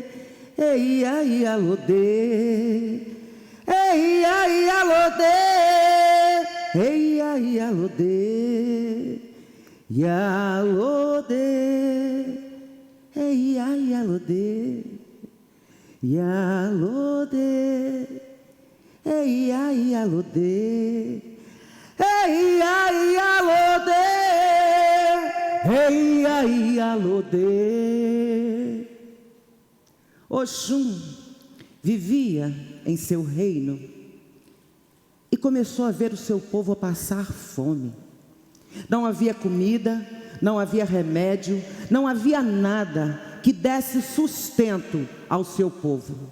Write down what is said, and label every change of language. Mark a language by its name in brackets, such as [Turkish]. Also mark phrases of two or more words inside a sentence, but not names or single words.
[Yoruba] Ei ai alode, ei ai alode, ei ai alode, yalode, ei ai alode, yalode, ei ai alode, ei ai alode, ei ai alode. [Portuguese] Oxum vivia em seu reino e começou a ver o seu povo a passar fome. Não havia comida, não havia remédio, não havia nada que desse sustento ao seu povo.